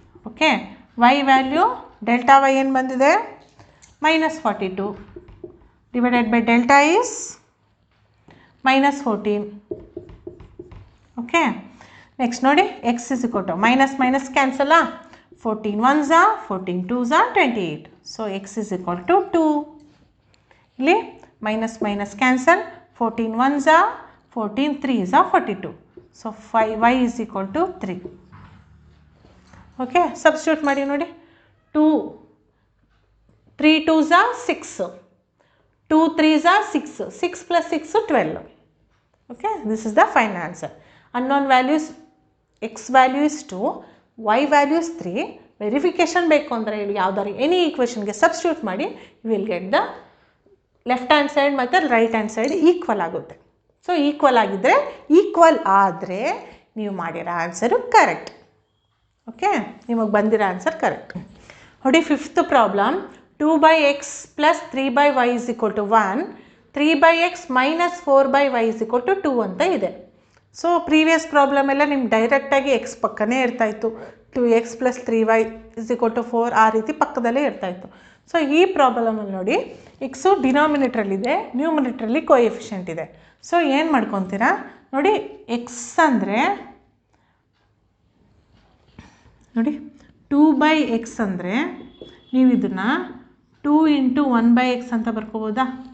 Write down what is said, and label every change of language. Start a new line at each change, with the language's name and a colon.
English: okay, y value delta y
Kannada: ಏನು ಬಂದಿದೆ,
English: -42 divided by delta is -14. Okay, next ನೋಡಿ, x is equal to minus ಕ್ಯಾನ್ಸಲ್ಲ, 14 1s are 14 2s are 28. So x is equal to 2. ಇಲ್ಲಿ minus cancel, 14 1s are 14 3s are 42. So y is equal to 3.
Kannada: Okay, substitute ಮಾಡಿ ನೋಡಿ.
English: 3 2s are 6, 2 3s are 6, 6 + 6 12. Okay, this is the final answer. Unknown values, x value is 2, y value is 3.
Kannada: Verification ಬೇಕು ಅಂದರೆ ಇಲ್ಲಿ ಯಾವ್ದಾದ್ರು any ಈಕ್ವೇಷನ್ಗೆ substitute ಮಾಡಿ,
English: you will get the left hand side
Kannada: ಮತ್ತು right hand side equal ಆಗುತ್ತೆ. So equal ಆದರೆ ನೀವು ಮಾಡಿರೋ ಆನ್ಸರು ಕರೆಕ್ಟ್. ಓಕೆ, ನಿಮಗೆ ಬಂದಿರೋ ಆನ್ಸರ್ ಕರೆಕ್ಟ್.
English: ನೋಡಿ, fifth problem, 2/x + 3/y is equal to 1, 3/x - 4/y is equal to 2
Kannada: ಅಂತ ಇದೆ. ಸೊ ಪ್ರೀವಿಯಸ್ ಪ್ರಾಬ್ಲಮ್ ಎಲ್ಲ ನಿಮ್ಗೆ ಡೈರೆಕ್ಟಾಗಿ ಎಕ್ಸ್ ಪಕ್ಕನೇ ಇರ್ತಾಯಿತ್ತು.
English: 2x + 3y is equal to 4
Kannada: ಆ ರೀತಿ ಪಕ್ಕದಲ್ಲೇ ಇರ್ತಾಯಿತ್ತು. ಸೊ ಈ ಪ್ರಾಬ್ಲಮಲ್ಲಿ ನೋಡಿ, ಎಕ್ಸು ಡಿನಾಮಿನೇಟ್ರಲ್ಲಿದೆ, ನ್ಯೂಮಿನೇಟ್ರಲ್ಲಿ ಕೋಎಫಿಷಿಯಂಟ್ ಇದೆ. ಸೊ ಏನು ಮಾಡ್ಕೊತೀರಾ ನೋಡಿ, ಎಕ್ಸ್ ಅಂದರೆ ನೋಡಿ 2/x ಅಂದರೆ ನೀವು ಇದನ್ನು 2 × 1/x ಅಂತ ಬರ್ಕೋಬೋದಾ?